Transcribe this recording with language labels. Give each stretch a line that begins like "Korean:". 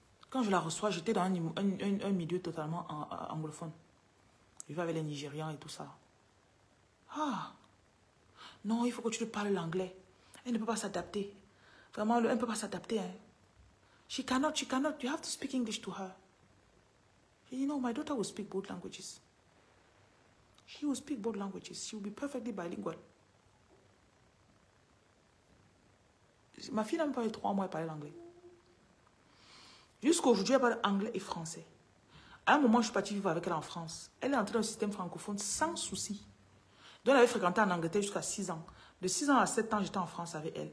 French: Quand je la reçois, j'étais dans un milieu totalement anglophone. Je vivais avec les Nigérians et tout ça. Ah! Non, il faut que tu lui parles l'anglais. Elle ne peut pas s'adapter. Vraiment, elle ne peut pas s'adapter.
English: Hein. She cannot. You have to speak English to her. You know, my daughter will speak both languages. She will speak both languages. She will be perfectly bilingual.
French: Ma fille n'a même pas eu 3 mois à parler l'anglais. Jusqu'aujourd'hui, elle parle anglais et français. À un moment, je suis partie vivre avec elle en France. Elle est entrée dans le système francophone sans souci. Donc, elle avait fréquenté en Angleterre jusqu'à 6 ans. De 6 ans à 7 ans, j'étais en France avec elle.